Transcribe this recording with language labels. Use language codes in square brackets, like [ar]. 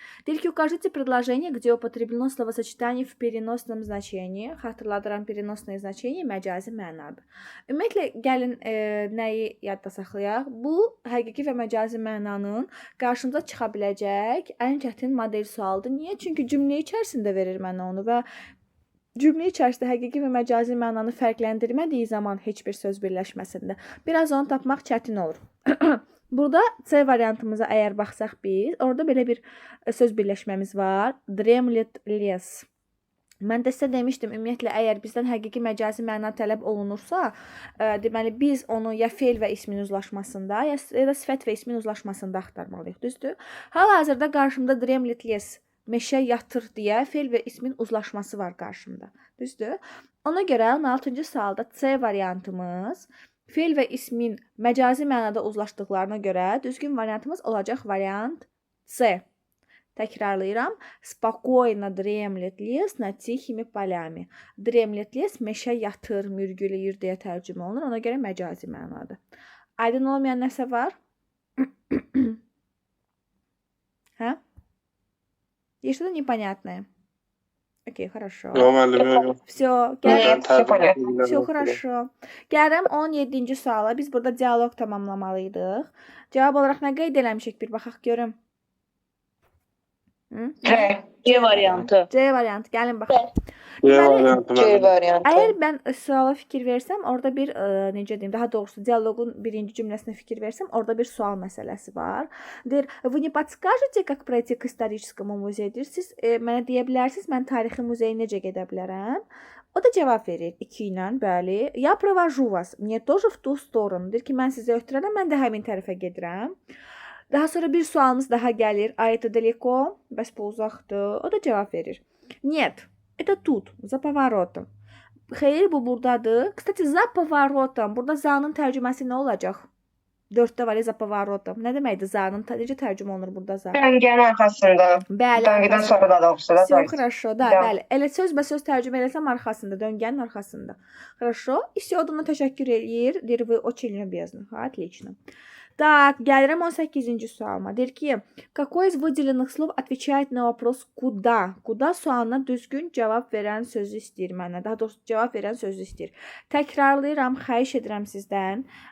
[az] Deyir ki, [ru] укажите предложение, где употреблено словосочетание в переносном значении. [az] Xatırladıram, [ru] переносное значение [az] məcazi mənadır. Ümumiyyətlə, gəlin nəyi yadda saxlayaq? Bu, həqiqi və məcazi mənanın qarşımıza çıxa biləcək ən çətin model sualıdır. Niyə? Çünki cümlə içərisində verir mənə onu və cümlə içərisində həqiqi və məcazi mənanı fərqləndirmədiyi zaman heç bir söz birləşməsində biraz onu tapmaq çətin olur. Burada C variantımıza əgər baxsaq biz, orada belə bir söz birləşməmiz var. [ru] Dремлет лес. [az] Mən də sizə demişdim, ümumiyyətlə, əgər bizdən həqiqi məcazi məna tələb olunursa, deməli, biz onu ya fe'l və ismin uzlaşmasında, ya da sifət və ismin uzlaşmasında axtarmalıyıq, düzdür? Hal-hazırda qarşımda [ru] dремлет лес, [az] meşə yatır deyə fe'l və ismin uzlaşması var qarşımda, düzdür? Ona görə 16-cı sualda C variantımız fe'l və ismin məcazi mənada uzlaşdıqlarına görə düzgün variantımız olacaq variant C. Təkrarlayıram. [ru] Spokойно дремлет лес над тихими полями. Dремлет лес [az] meşə yatır, mürgüləyir deyə tərcümə olunur. Ona görə məcazi mənadır. Aydın olmayan nəsə var? [ru] Hə? Есть что-то непонятное? Окей, хорошо. Все, все хорошо. [az] Gəlirəm 17-ci suala. Biz burada dialoq tamamlamalıydıq. Cavab olaraq nə qeyd eləmişik? Bir baxaq görüm. C variantı. C variantı. Gəlin baxaq. C variantı. Əgər mən suala fikir versəm, orada bir necə deyim, daha doğrusu dialoqun birinci cümləsinə fikir versəm, orada bir sual məsələsi var. Deyir, [ru] "Вы не подскажете, как пройти к историческому музею?" [az] Deyir, siz mənə deyə bilərsiniz, mən tarixi muzeyə necə gedə bilərəm? O da cavab verir 2 ilə, bəli. [ru] "Я провожу вас. Мне тоже в ту сторону." [az] Deyir ki, mən sizə ötürərəm, mən də həmin tərəfə gedirəm. Daha sonra bir sualımız daha gəlir. [ru] "А это далеко?" [az] Bəs bu uzaqdır. O da cavab verir. [ru] "Нет. Это тут, за поворотом." [az] Xeyr, bu buradadır. Kstati, [ru] za pоворотом. [az] Burada za'nın tərcüməsi nə olacaq? 4-də var ya, [ru] za pоворотом. [az] Nə deməkdir za'nın? Necə tərcümə olunur burada za? Döngənin arxasında. Bəli. Döngədən sonra da oxusa da. [ru] Все хорошо, da, [az] bəli. Elə sözbəsöz tərcümə eləsəm arxasında, döngənin arxasında. [ru] Хорошо. И все, [az] adına təşəkkür eləyir. Deyir, [ru] "Вы очень любезны." Отлично. Так, [az] gəlirəm 18-ci sualıma. Deyir ki, [ru] какой из выделенных слов отвечает на вопрос куда? [az] Куда sualına düzgün cavab verən sözü istəyir mənə. Daha doğrusu cavab verən sözü istəyir. Təkrarlayıram, xahiş edirəm sizdən.